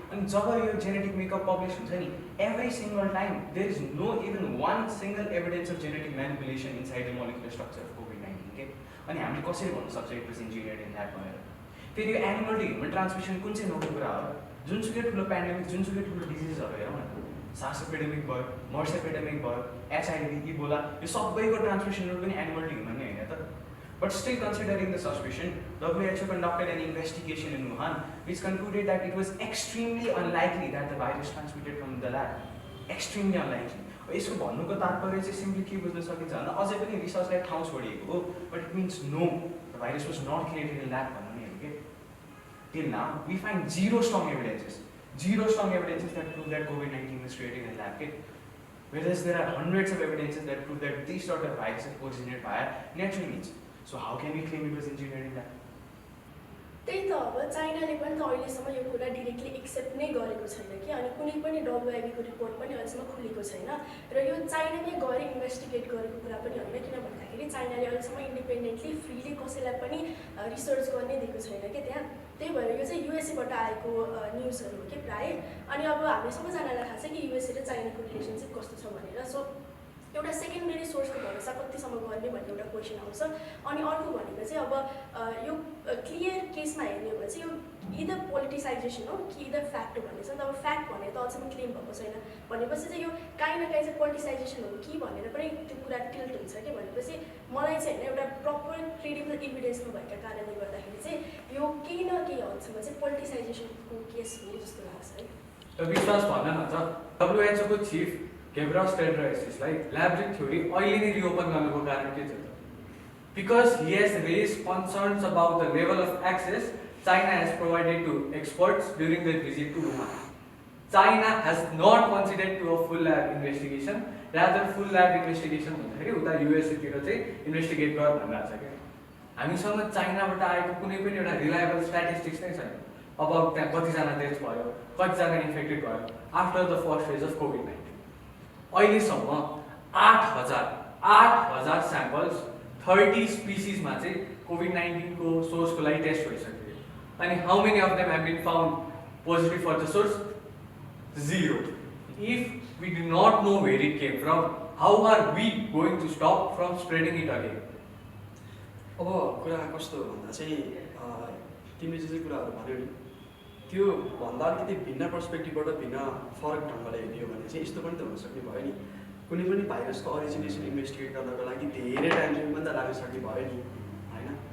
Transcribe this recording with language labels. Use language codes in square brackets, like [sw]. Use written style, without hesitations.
[en] And [ne] जब यो [en] genetic makeup published [ne] हुन्छ नि, [en] every single time there is no even one single evidence of genetic manipulation inside the molecular structure of COVID-19. [ne] अनि हामीले कसरी भन्न सक्छ [en] it was engineered in lab [ne] भनेर? फेरि यो एनिमल टु ह्युमन ट्रान्समिसन कुन चाहिँ नौको कुरा हो? जुनसुकै ठुलो पेन्डेमिक, जुनसुकै ठुलो डिजिजहरू हेरौँ न, सार्स एपिडेमिक भयो, मर्स एपिडेमिक भयो, HIV, इबोला, यो सबैको ट्रान्समिसन रुट पनि एनिमल टु ह्युमन नै होइन त? [en] But still considering the suspicion, WHO conducted an investigation in Wuhan which concluded that it was extremely unlikely that the virus transmitted from the lab. Extremely unlikely. [ne] यसको भन्नुको तात्पर्य चाहिँ simply के बुझ्न सकिन्छ भन्दा अझै पनि रिसर्चलाई ठाउँ छोडिएको हो, [en] but it means no, the virus was not created in lab [ne] भन्नु नै हो के। [en] Till now, we find zero strong evidences that prove that COVID-19 was created in lab. Whereas there are hundreds of evidences that prove that these sort of viruses originated via natural means. So how can we claim it was engineered in lab? [ne] त्यही त अब चाइनाले पनि त अहिलेसम्म यो कुरा directly accept नै गरेको छैन कि, अनि कुनै पनि WIBको रिपोर्ट पनि अहिलेसम्म खुलेको छैन र यो चाइनाले गएर इन्भेस्टिगेट गरेको कुरा पनि होइन। किन भन्दाखेरि चाइनाले अहिलेसम्म इन्डिपेन्डेन्टली फ्रीली कसैलाई पनि रिसर्च गर्नै दिएको छैन कि त्यहाँ। त्यही भएर यो चाहिँ युएसएबाट आएको न्युजहरू हो कि प्रायः। अनि अब हामी सबैजनालाई थाहा छ कि युएसए र चाइनाको रिलेसनसिप कस्तो छ भनेर। सो एउटा सेकेन्डरी सोर्सको भरोसा कतिसम्म गर्ने भन्ने एउटा क्वेसन आउँछ। अनि अर्को भनेको चाहिँ अब यो क्लियर केसमा हेर्ने हो भने चाहिँ यो इदर पोलिटिसाइजेसन हो कि इदर फ्याक्ट हो भन्ने छ नि त। अब फ्याक्ट भनेर त अझसम्म क्लेम भएको छैन भनेपछि चाहिँ यो काहीँ न काहीँ चाहिँ पोलिटिसाइजेसन हो कि भनेर पनि त्यो कुरा टिल्ट हुन्छ कि। भनेपछि मलाई चाहिँ होइन एउटा प्रपर क्रेडिबल इभिडेन्स नभएका कारणले गर्दाखेरि चाहिँ यो केही न केही हदसम्म चाहिँ पोलिटिसाइजेसनको केस हो जस्तो लाग्छ है। विश्वास भन्न न त WHO को चिफ गेब्रेयस टेड्रोसिसलाई ल्याब्रिक थ्योरी अहिले नै रिओपन गर्नुको कारण के छ त? [en] Because he has raised concerns about the level of access China has provided to experts during their visit to Wuhan. China has not considered to a full lab investigation, rather full lab investigation [ne] भन्दाखेरि उता USA तिर चाहिँ investigate गर भनिरहेको छ क्या। हामीसँग चाइनाबाट आएको कुनै पनि एउटा रिलायबल स्ट्याटिस्टिक्स नै छैन। अब त्यहाँ कतिजना डेथ भयो, कतिजना इन्फेक्टेड भयो [en] After the first phase of COVID-19. [ne] अहिलेसम्म 8,000 स्याम्पल्स 30 स्पिसिसमा चाहिँ कोभिड-19 को सोर्सको लागि टेस्ट भइसक्यो। [en] अनि how many of them have been found positive for the source? 0. If we do not know where it came from, how are we going to stop from spreading it again? [ne] अब कुरा कस्तो हो भन्दा चाहिँ तिमीले जे कुराहरू भन्यौ नि त्यो भन्दा अलिकति भिन्न पर्सपेक्टिभबाट भिन्न फरक ढङ्गले हेर्ने हो भने चाहिँ यस्तो पनि त हुनसक्ने भयो नि, कुनै पनि भाइरसको ओरिजिनेसन इन्भेस्टिगेट गर्नको लागि धेरै टाइम पनि त लाग्न भयो नि होइन।